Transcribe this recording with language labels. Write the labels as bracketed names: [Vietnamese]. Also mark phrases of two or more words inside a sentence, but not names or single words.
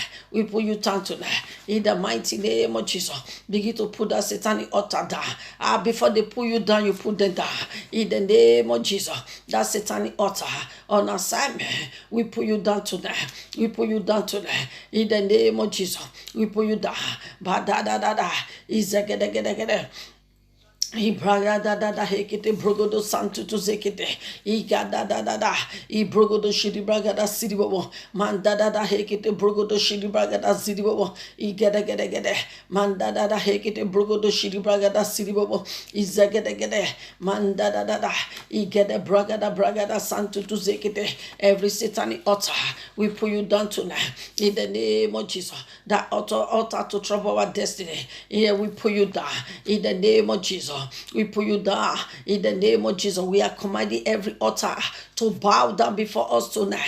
[English] We pull you down tonight. In the mighty name of Jesus, begin to put that satanic altar down. Before they pull you down, you put them down. In the name of Jesus, that satanic altar on assignment, we put you down tonight. We put you down tonight. In the name of Jesus, we put you down. Ibraga da da da hekete brogodo santu to zekete iga da da da da I brogodo shidi braga da sidi bobo man da da da hekete brogodo shidi braga da sidi bobo igede gede gede man da da da hekete brogodo shidi braga da sidi bobo izegede gede man da da da da igede braga da santu to zekete. Every satanic altar, we put you down tonight in the name of Jesus. That altar to trouble our destiny, here we put you down in the name of Jesus. We put you down in the name of Jesus. We are commanding every altar to bow down before us tonight.